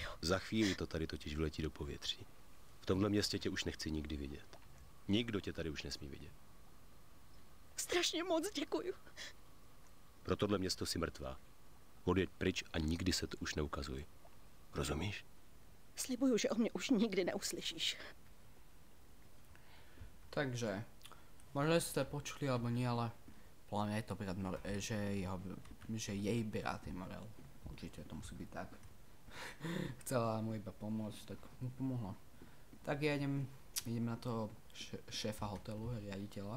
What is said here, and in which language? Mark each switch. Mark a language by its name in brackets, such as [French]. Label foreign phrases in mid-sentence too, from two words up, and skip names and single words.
[Czech] Za chvíli to tady totiž vyletí do povětří. V tomhle městě tě už nechci nikdy vidět. Nikdo tě tady už nesmí vidět. Strašně moc děkuju. Pro tohle město si mrtvá. odjeď pryč a nikdy se to už neukazuj. Rozumíš? Slibuju, že o mě už nikdy neuslyšíš. [Slovak] Takže, možno ste počuli alebo nie, ale podľa mňa je to brat že jej brat je Morel. Určite to musí byť tak. Chcela mu iba pomôcť, tak mu pomohla. Tak ja idem na toho šéfa hotelu, riaditeľa.